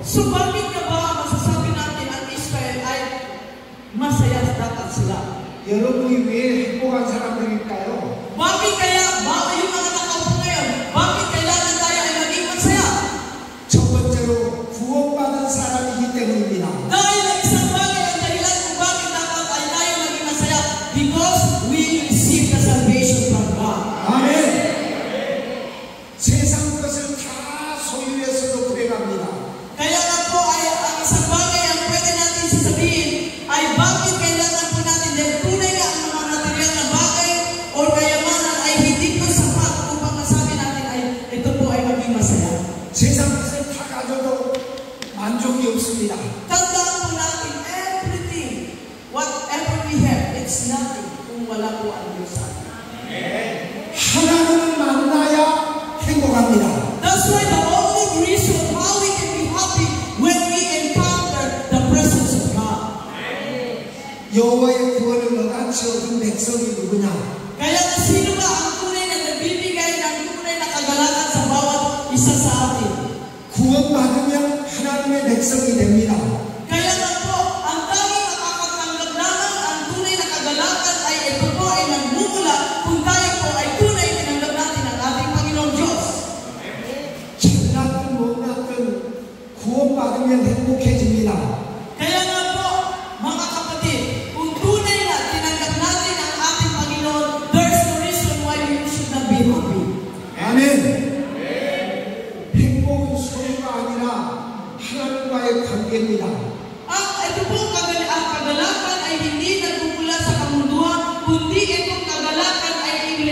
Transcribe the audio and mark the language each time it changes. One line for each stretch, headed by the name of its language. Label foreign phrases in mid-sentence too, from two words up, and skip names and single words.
Filipino: So bakit nga ba masasabi natin ang Israel ay masaya dapat sila?
Korean: 여러분이 왜 행복한 사람들일까요?
Filipino: Bakit kaya, yung mga nakaupo ngayon, bakit kailangan tayo ay maging masaya?
Korean: 첫 번째로 구원받은 사람이기 때문입니다.
Filipino: Dahil ang isang bagay ang dahilan kung bakit dapat ay tayo maging masaya,
English: because we receive the salvation from God.
Korean: 아멘. 세상 것을 다 소유해서도 불행합니다.
Filipino: Kaya nga po ay ang isang bagay ang pwede natin sasabihin ay bakit kailangan po natin dahil tunay nga ang mga material na bagay o kayamanan ay hindi po sapat upang masabi natin ay ito po ay maging masaya.
Korean: 세상 것을 다 가져도 만족이 없습니다.
Filipino: Tandaan po natin
English: everything, whatever we have, it's nothing
Filipino: kung wala po ang Diyos sa atin.
Korean: 하나님을 만나야 행복합니다.
English: That's why the only reason how we can be happy when we encounter the presence of God.
Korean: 여호와의 구원을 너같이 얻은 백성이 누구냐?
Filipino: Kaya na sino ba ang tunay na nagbibigay ng tunay na kagalakan sa bawat isa sa atin?
Korean: 구원받으면 하나님의 백성이 됩니다.
Filipino: Kaya nga po, ang tanging makakatanggap lamang ang tunay na kagalakan ay ito po ay nagmumula kung tayo po ay tunay tinanggap natin ang ating Panginoong Diyos.
Korean: 잘났든 못났든 구원받으면 행복해집니다.
Filipino: Kaya nga po, mga kapatid, kung tunay na tinanggap natin ang ating Panginoon,
English: there's no reason why we should not be happy.
Korean: 아멘. 행복은 소유가 아니라 하나님과의 관계입니다.
Filipino: Ito po, ang kagalakan ay hindi nagmumula sa kamunduhan, kundi itong kagalakan ay